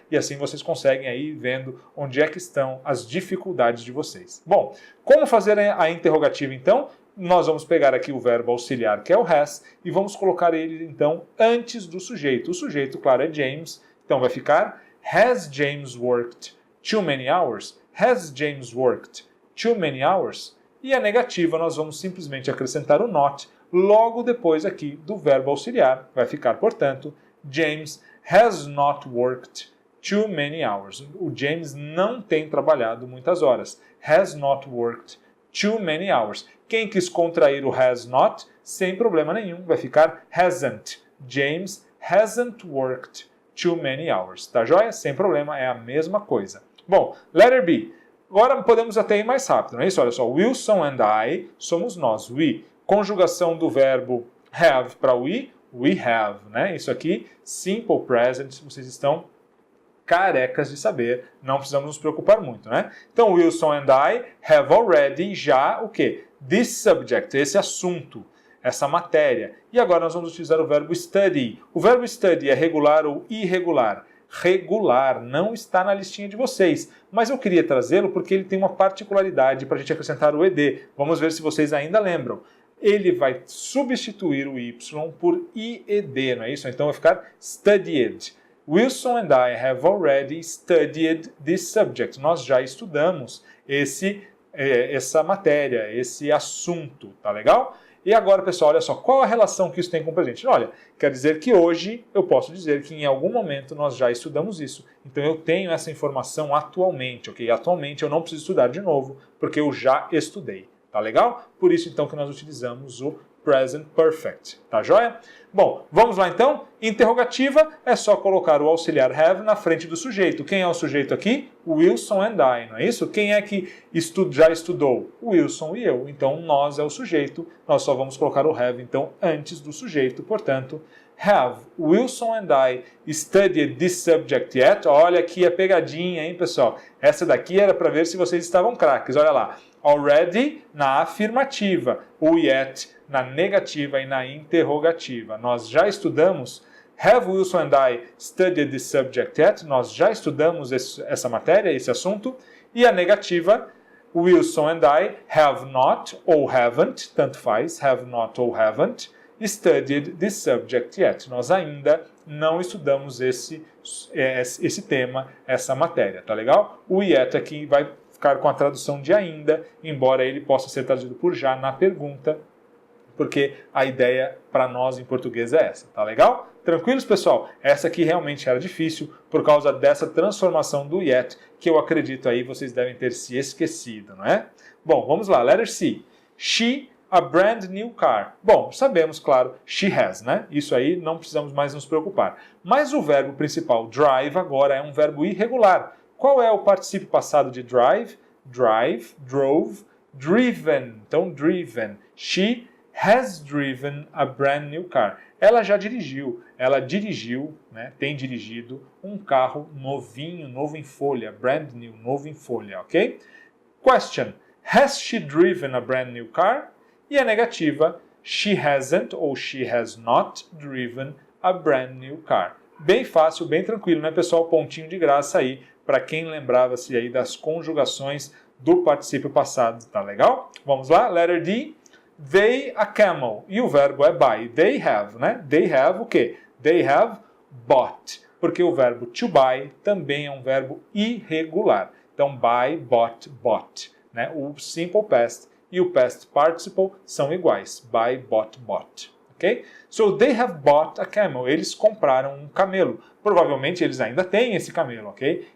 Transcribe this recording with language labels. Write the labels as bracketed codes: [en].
[pt] E assim vocês conseguem aí vendo onde é que estão as dificuldades de vocês. Bom, como fazer a interrogativa então? Nós vamos pegar aqui o verbo auxiliar que é o has e vamos colocar ele então antes do sujeito. O sujeito, claro, é James, então vai ficar [en] Has James worked too many hours? Has James worked too many hours? [pt] E a negativa nós vamos simplesmente acrescentar o not logo depois aqui do verbo auxiliar. Vai ficar, portanto, [en] James has not worked too many hours. [pt] O James não tem trabalhado muitas horas. [en] Has not worked too many hours. [pt] Quem quis contrair o has not, sem problema nenhum, vai ficar hasn't. James [en] hasn't worked too many hours. [pt] Tá joia? Sem problema, é a mesma coisa. Bom, letter B. Agora podemos até ir mais rápido, não é isso? Olha só, Wilson and I somos nós, we. Conjugação do verbo have para we have, né? Isso aqui, simple present, vocês estão carecas de saber, não precisamos nos preocupar muito, né? [en] Então, Wilson and I have already [pt] já o quê? [en] This subject, [pt] esse assunto, essa matéria. E agora nós vamos utilizar o verbo study. O verbo study é regular ou irregular? Regular, não está na listinha de vocês, mas eu queria trazê-lo porque ele tem uma particularidade para a gente acrescentar o ed. Vamos ver se vocês ainda lembram. Ele vai substituir o y por ied, não é isso? Então vai ficar studied. [en] Wilson and I have already studied this subject. [pt] Nós já estudamos essa matéria, esse assunto, tá legal? E agora, pessoal, olha só, qual a relação que isso tem com o presente? Olha, quer dizer que hoje eu posso dizer que em algum momento nós já estudamos isso. Então eu tenho essa informação atualmente, ok? Atualmente eu não preciso estudar de novo, porque eu já estudei, tá legal? Por isso então que nós utilizamos o present perfect, tá joia? Bom, vamos lá então. Interrogativa é só colocar o auxiliar have na frente do sujeito. Quem é o sujeito aqui? Wilson and I, não é isso? Quem é que já estudou? Wilson e eu. Então, nós é o sujeito. Nós só vamos colocar o have, então, antes do sujeito. [en] Portanto, have Wilson and I studied this subject yet? [pt] Olha aqui a pegadinha, hein, pessoal? Essa daqui era para ver se vocês estavam craques. Olha lá. Already na afirmativa. O yet na negativa e na interrogativa. Nós já estudamos. [en] Have Wilson and I studied this subject yet? [pt] Nós já estudamos essa matéria, esse assunto. E a negativa, [en] Wilson and I have not ou haven't, [pt] tanto faz, [en] have not ou haven't, studied this subject yet. [pt] Nós ainda não estudamos esse tema, essa matéria, tá legal? O yet aqui vai ficar com a tradução de ainda, embora ele possa ser traduzido por já na pergunta, porque a ideia para nós em português é essa, tá legal? Tranquilos, pessoal? Essa aqui realmente era difícil por causa dessa transformação do yet, que eu acredito aí vocês devem ter se esquecido, não é? Bom, vamos lá, [en] letter C. She, a brand new car. [pt] Bom, sabemos, claro, she has, né? Isso aí não precisamos mais nos preocupar. Mas o verbo principal, drive, agora é um verbo irregular. Qual é o particípio passado de drive? [en] Drive, drove, driven. Então, driven. She has driven a brand new car. [pt] Ela já dirigiu, né, tem dirigido um carro novinho, novo em folha, brand new, novo em folha, ok? [en] Question, has she driven a brand new car? [pt] E a negativa, [en] she hasn't ou she has not driven a brand new car. [pt] Bem fácil, bem tranquilo, né, pessoal? Pontinho de graça aí, para quem lembrava-se aí das conjugações do particípio passado, tá legal? Vamos lá, [en] letter D. They a camel. [pt] E o verbo é [en] buy. They have, né? They have o quê? They have bought. [pt] Porque o verbo to buy também é um verbo irregular. [en] Então, buy, bought, bought. [pt] Né? O simple past e o past participle são iguais. [en] Buy, bought, bought. Ok? So, they have bought a camel. [pt] Eles compraram um camelo. Provavelmente, eles ainda têm esse camelo, ok?